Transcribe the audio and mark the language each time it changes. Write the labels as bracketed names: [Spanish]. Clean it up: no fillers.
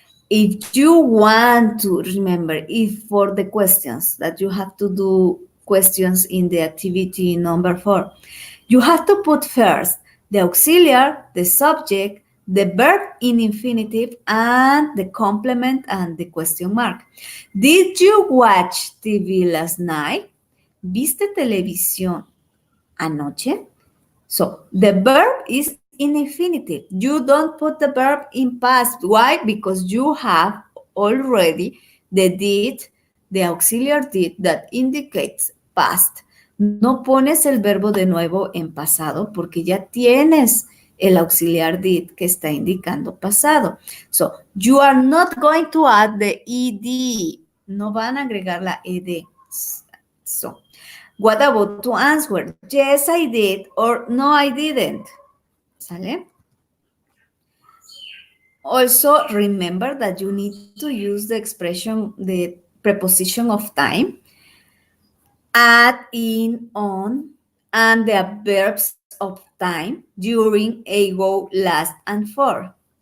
[English] if you want to remember, if for the questions that you have to do questions in the activity number 4, you have to put first the auxiliary, the subject, the verb in infinitive, and the complement and the question mark. Did you watch TV last night? [Spanish] ¿Viste televisión anoche? [English] So the verb is in infinitive. You don't put the verb in past. Why? Because you have already the did, the auxiliary did that indicates past. [Spanish] No pones el verbo de nuevo en pasado porque ya tienes el auxiliar did que está indicando pasado. [English] So, you are not going to add the ed. [Spanish] No van a agregar la ed. [English] So, what about to answer? Yes, I did, or no, I didn't. [Spanish] ¿Sale? [English] Also, remember that you need to use the expression, the preposition of time, at, in, on, and the verbs of time during, ago, last, and for.